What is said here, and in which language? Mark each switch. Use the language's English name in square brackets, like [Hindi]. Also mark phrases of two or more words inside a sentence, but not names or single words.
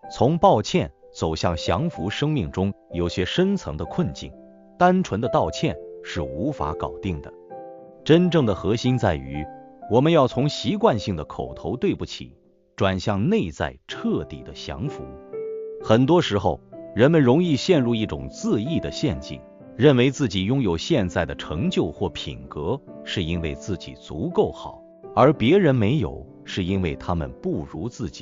[Chinese] 從抱歉走向降服，生命中有些深層的困境，單純的道歉是无法搞定的。真正的核心在于，我們要從習慣性的口头對不起，轉向內在徹底的降服。很多時候，人們容易陷入一種自義的陷阱，認為自己擁有現在的成就或品格，是因為自己足夠好，而別人沒有，是因為他們不如自己。